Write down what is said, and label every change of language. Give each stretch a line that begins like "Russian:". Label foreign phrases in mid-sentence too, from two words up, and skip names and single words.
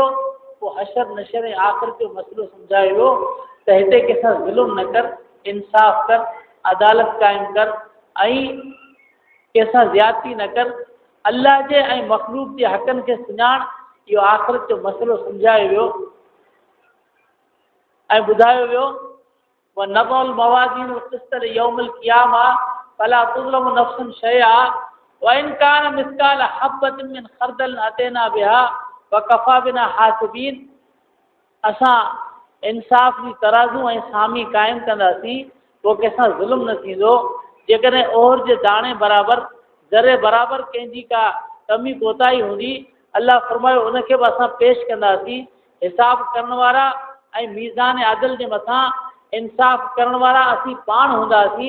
Sindhi: पोइ हशर नशर ऐं आख़िरत जो मसइलो सम्झायो वियो त हिते कंहिंसां ज़ुल्म न कर, इंसाफ़ कर, अदालत क़ाइमु कर ऐं कंहिंसां ज़्यादती न कर, अल्लाह जे ऐं मख़लूक जे हक़नि खे सुञाण। इहो आख़िरत जो मसइलो सम्झायो वियो ऐं ॿुधायो वियो
Arabic: ونضع الموازين القسط ليوم القيامة فلا تظلم نفس شيئا وإن كان مثقال حبة من خردل أتينا بها وكفى بنا حاسبين.
Sindhi: असां इंसाफ़ जी तराज़ू ऐं सामी क़ाइमु कंदासीं, पोइ कंहिंसां ज़ुल्म न थींदो। जेकॾहिं ओहर जे दाणे बराबरि, ज़रे बराबरि कंहिंजी का कमी कोताही हूंदी, अल्लाह फरमायो उनखे बि असां पेश कंदासीं। हिसाब करण वारा ऐं मीज़ान आदिल जे मथां इंसाफ़ करण वारा असीं पाण हूंदासीं।